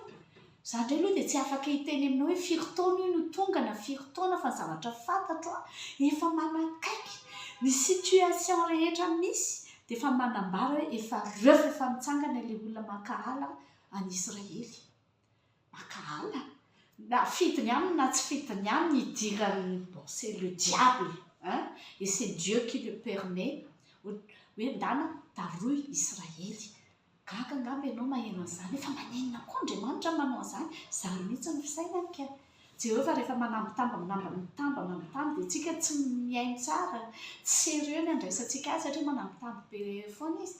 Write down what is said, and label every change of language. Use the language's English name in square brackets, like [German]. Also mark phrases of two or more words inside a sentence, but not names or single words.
[Malagasy] Izany indray aloha dia tsy afaka hiteny aminao hoe firy taona io no tonga na firy taona fa zavatra fantatro efa manakaiky ny situation rehetra misy dia efa manambara hoe efa rehefa efa mitsangana ilay olona makahala any Israely. Makahala na fidiny aminy na tsy fidiny aminy idirany [French] bon c'est le diable et c'est Dieu qui le permet [Malagasy] hoe ndana taroy Israely. Gaga angamba ianao maheno an'izany efa manenina koa Andriamanitra manao an'izany izany mihitsy ny fisainany ka Jehovah rehefa manambitamby dia tsika tsy mihaino tsara tsy sérieux ny andraisantsika azy satria manambitamby be foana izy.